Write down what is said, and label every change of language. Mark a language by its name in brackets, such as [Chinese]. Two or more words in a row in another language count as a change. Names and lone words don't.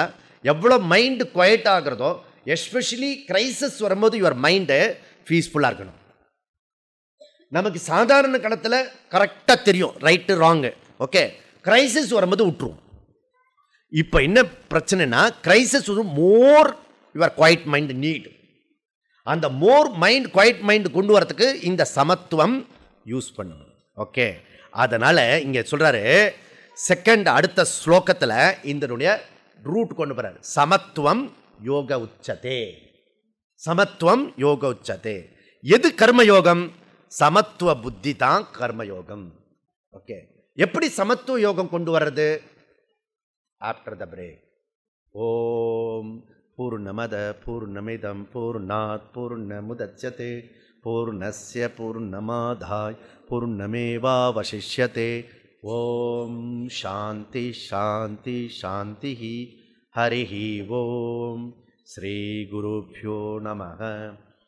[Tamil] எவ்வளோ [English] mind quiet [Tamil] ஆகிறதோ, [English] especially crisis [Tamil] வரும்போது [English] your mind peacefully [Tamil] இருக்கணும். நமக்கு சாதாரண காலத்தில் கரெக்டாக தெரியும் [English] right wrong. [Tamil] ஓகே, கிரைசிஸ் வரும்போது விட்டுருவோம். இப்போ என்ன பிரச்சனைனா, [English] crisis more your quiet mind need. [Tamil] அந்த [English] more mind quiet mind [Tamil] கொண்டு வரதுக்கு இந்த சமத்துவம் யூஸ் பண்ணணும். ஓகே, அதனால் இங்கே சொல்கிறாரு செகண்ட் அடுத்த ஸ்லோகத்தில் இதனுடைய ரூட் கொண்டு போகிறார். [Sanskrit] समत्वं योग उच्यते. समत्वं योग उच्यते. [Tamil] எது கர்மயோகம்? சமத்துவ புத்தி தான் கர்மயோகம். ஓகே, எப்படி சமத்துவ யோகம் கொண்டு வர்றது? [English] after the break. [Sanskrit] ओम् पूर्णमद पूर्णमिदं पूर्णात् पूर्णमुदच्यते पूर्णस्य पूर्णमादाय पूर्णमेवावशिष्यते. ओम् शान्ति शान्ति शान्ति. हरिः ओम्. श्री गुरुभ्यो नमः.